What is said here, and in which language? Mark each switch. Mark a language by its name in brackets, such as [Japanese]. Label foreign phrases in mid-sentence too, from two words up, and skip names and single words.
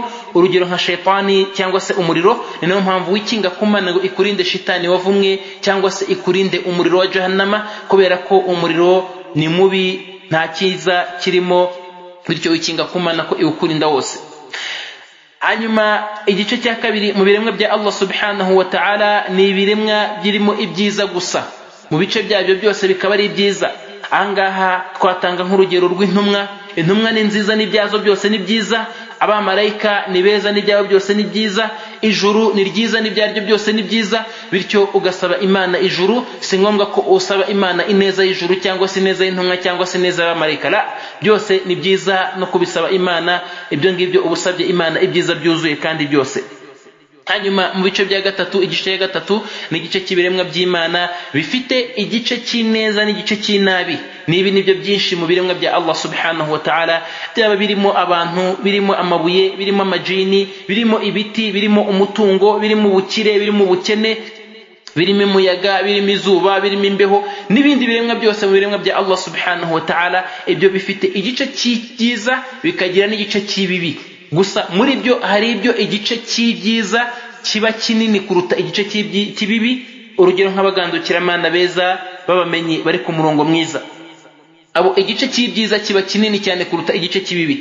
[Kinyarwanda] Urugero nka shaytani cyangwa se umuriro, ni nayo mpamvu wikinga ku Mana ngo ikurinde shitani wavumwe cyangwa se ikurinde umuriro wa jahannama, kubera ko umuriro ni mubi, nta cyiza kirimo. Bityo wikinga ku Mana ko iwukurinda wose. Hanyuma igice cya kabiri mu biremwa bya Allah [Arabic] سبحانه وتعالى [Kinyarwanda] ni ibiremwa birimo ibyiza gusa, mu bice byabyo byose bikaba ari ibyiza. Ahangaha twatanga nk'urugero rw'intumwa. Intumwa ni nziza, n'ibyazo byose ni byiza. Abamarayika ni beza, n'ibyabo byose ni byiza. Ijuru ni ryiza, n'ibyaryo byose ni byiza. Bityo ugasaba Imana ijuru, si ngombwa ko usaba Imana ineza y'ijuru cyangwa se ineza y'intumwa cyangwa se ineza y'abamarayika. La, byose ni byiza no kubisaba Imana. Ibyo ngibyo ubusabye Imana ibyiza byuzuye kandi byose. hanyuma mu bice bya gatatu, igice cya gatatu ni igice cy'ibiremwa by'Imana bifite igice cy'ineza n'igice cy'inabi. Nibi nibyo byinshi mu biremwa bya Allah [Arabic] سبحانه وتعالى, [Kinyarwanda] byaba birimo abantu, birimo amabuye, birimo amajini, birimo ibiti, birimo umutungo, birimo ubukire, birimo ubukene, birimo umuyaga, birimo izuba, birimo imbeho n'ibindi biremwa byose mu biremwa bya Allah [Arabic] سبحانه وتعالى. [Kinyarwanda] Ibyo bifite igice cyiza bikagira n'igice cy'ibibi. Gusa muri byo hari ibyo igice cy'ibyiza kiba kinini kuruta igice cy'ibibi. Urugero nk'abagandukiramana beza babamenyi bari ku murongo mwiza, abo igice cy'ibyiza kiba kinini cyane kuruta igice cy'ibibi.